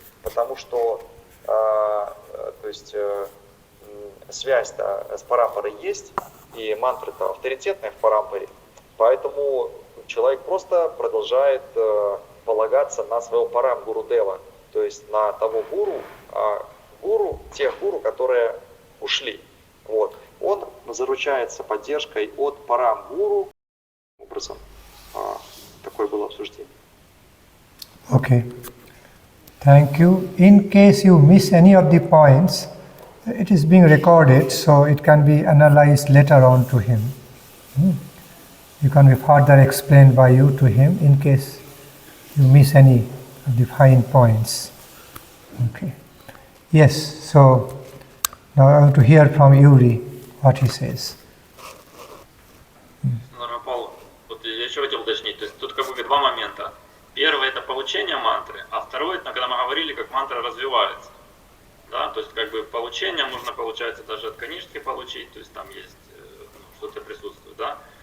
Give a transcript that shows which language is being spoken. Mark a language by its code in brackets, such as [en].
[ru] Потому что то есть, связь-то с парампарой есть, и мантры-то авторитетные в парампаре, поэтому человек просто продолжает полагаться на своего парам-гуру-дева, то есть на того гуру, тех гуру, которые ушли. Вот. Он заручается поддержкой от парам-гуру. Образом, такое было обсуждение. [en] Okay. Thank you. In case you miss any of the points, it is being recorded, so it can be analyzed later on to him. You can be further explained by you to him in case you miss any of the fine points. Okay. Yes, so now I want to hear from Yuri what he says. [ru] Павел, вот я еще хотел уточнить, то есть тут как бы два момента. Первый это получение мантры, а второй это когда мы говорили, как мантра развивается. Да, то есть как бы получение можно, получается, даже от канишки получить, то есть там есть что-то присутствует, да.